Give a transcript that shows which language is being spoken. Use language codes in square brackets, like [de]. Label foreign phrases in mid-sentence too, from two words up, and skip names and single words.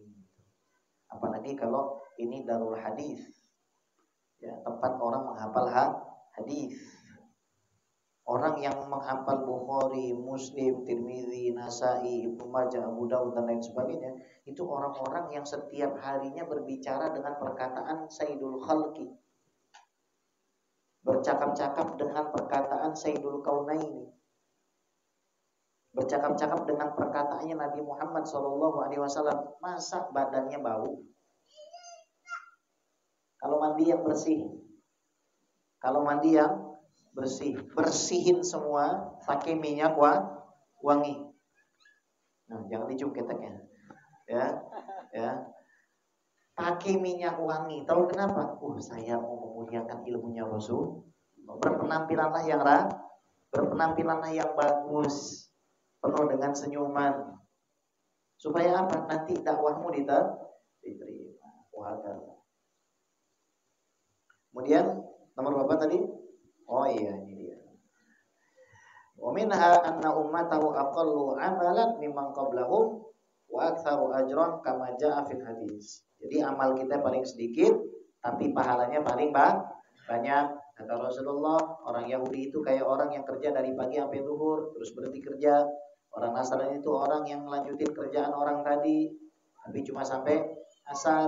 [id] Apalagi kalau ini [ar] دار الحديث, [id] ya, tempat orang menghafal hadis. Orang yang menghafal Bukhari, Muslim, Tirmidzi, Nasai, Ibnu Majah, Abu Daud dan lain sebagainya, itu orang-orang yang setiap harinya berbicara dengan perkataan [ar] سيد الخلق, [id] bercakap-cakap dengan perkataan [ar] سيد الكونين, [id] bercakap-cakap dengan perkataannya Nabi Muhammad SAW. Masa badannya bau? Kalau mandi yang bersih, kalau mandi yang bersih, bersihin semua pakai minyak wangi. Nah, jangan dicium keteknya, ya, ya. Pakai minyak wangi. Tahu kenapa? Saya mau memuliakan ilmunya Rasul. Berpenampilanlah yang bagus, penuh dengan senyuman. Supaya apa? Nanti dakwahmu diterima. Wajar. Kemudian nomor berapa tadi? Oh iya, ini dia. [ar] ومنها أن أمته أقل عملا ممن قبلهم وأكثر أجرا كما جاء في الحديث. [id] Jadi amal kita paling sedikit tapi pahalanya paling banyak. Kata Rasulullah, orang Yahudi itu kayak orang yang kerja dari pagi sampai zuhur terus berhenti kerja. Orang Nasrani itu orang yang melanjutin kerjaan orang tadi tapi cuma sampai asar.